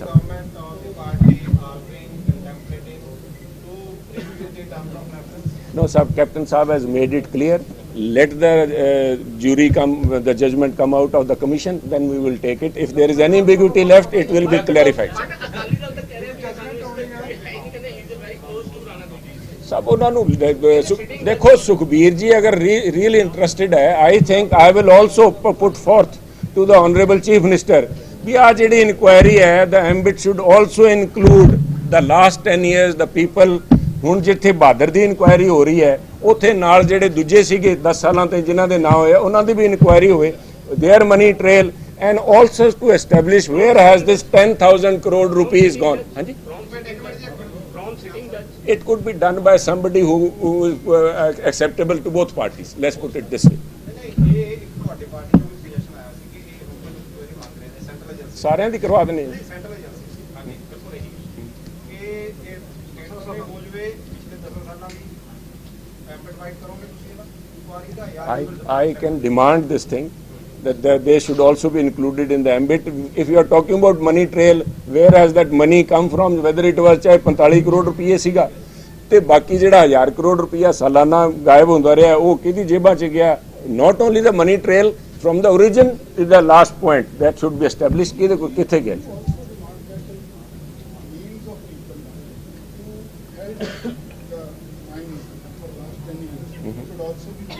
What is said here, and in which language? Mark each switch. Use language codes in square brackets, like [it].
[en] The government or the party are being contemplating to revisit the terms of reference. No, sir, Captain Saab has made it clear. Let the jury come, the judgment come out of the commission, then we will take it. If there is any ambiguity left, it will be clarified. [pa] Akali Dal ਤਾਂ ਕਹਿ ਰਿਹਾ ਕਿ ਸਾਨੂੰ ਇਸ ਤੇ ਹੈ ਹੀ ਨਹੀਂ, ਕਹਿੰਦੇ ਹੀ [en] is very close to [pa] Rana Gurjeet Singh. ਸਭ ਉਹਨਾਂ ਨੂੰ ਦੇਖੋ ਸੁਖਬੀਰ ਜੀ [en] ਅਗਰ really interested ਹੈ, I think I will also put forth to the honourable chief minister [pa] ਵੀ ਆ ਜਿਹੜੀ ਇਨਕੁਆਇਰੀ ਹੈ [en] The ambit should also include the last 10 years the people. [pa] ਹੁਣ ਜਿੱਥੇ ਬਹਾਦਰ ਦੀ ਇਨਕੁਆਇਰੀ ਹੋ ਰਹੀ ਹੈ ਉੱਥੇ ਨਾਲ ਜਿਹੜੇ ਦੂਜੇ ਸੀਗੇ 10 ਸਾਲਾਂ ਤੇ ਜਿਨ੍ਹਾਂ ਦੇ ਨਾਂ ਹੋਏ ਉਹਨਾਂ ਦੀ ਵੀ ਇਨਕੁਆਇਰੀ ਹੋਵੇ, [en] Their money trail and also to establish where has this 10,000 crore rupees gone. [pa] Hanji? [en] From sitting judge. It could be done by somebody who is acceptable to both parties. Let's put it this way. [hi] ये एक [pa] ਤੁਹਾਡੀ party ਨੂੰ ਵੀ suggestion ਆਇਆ ਸੀ ਕਿ ਇਹ open inquiry ਮੰਗ ਰਹੇ ਨੇ ਸੈਂਟਰਲ ਏਜੰਸੀ ਸਾਰਿਆਂ ਦੀ ਕਰਵਾ ਦੇਣੀ ਹੈ। ਸੈਂਟਰਲ ਏਜੰਸੀ ਹਾਂਜੀ ਬਿਲਕੁਲ ਇਹੀ ਇਹ ਸਟੇਟਸ ਨੇ ਹੋ ਜਵੇ ਪਿਛਲੇ 10 ਸਾਲਾਂ ਦੀ ਐਡਵਾਈਸ ਕਰੋਗੇ ਤੁਸੀਂ ਇਹਦਾ ਇਨਕੁਆਇਰੀ ਦਾ ਯਾਰ [en] I can demand this thing that they should also be included in the ambit. If you are talking about money trail, where has that money come from? Whether it was [pa] ਚਾਹੇ 45 ਕਰੋੜ ਰੁਪਏ ਸੀਗਾ ਤੇ ਬਾਕੀ ਜਿਹੜਾ 1000 ਕਰੋੜ ਰੁਪਇਆ ਸਾਲਾਨਾ ਗਾਇਬ ਹੁੰਦਾ ਰਿਹਾ ਉਹ ਕਿਹਦੀ ਜੇਬਾਂ 'ਚ ਗਿਆ? [en] Not only the money trail from the origin to the last point that should be established [pa] ਕਿਹਦੇ ਕੋਲ ਕਿੱਥੇ ਗਿਆ? [en] Names of people who held the mines for last 10 years should also be.